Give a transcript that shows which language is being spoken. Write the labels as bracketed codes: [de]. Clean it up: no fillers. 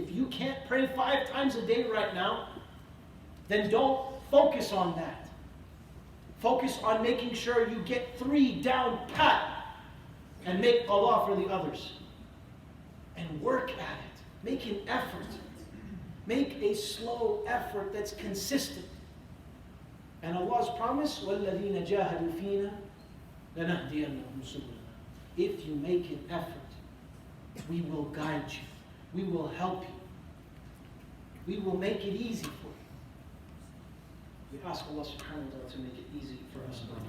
[en] If you can't pray 5 times a day right now, then don't focus on that. Focus on making sure you get 3 down pat and make Allah for the others. And work at it. Make an effort. Make a slow effort that's consistent. And Allah's promise, [ar] وَالَّذِينَ جَاهَدُوا فِينَا لَنَهْدِيَنَّهُمْ سُبُلَنَا. [en] If you make an effort, we will guide you. We will help you. We will make it easy for you. We ask Allah subhanahu wa ta'ala to make it easy for us.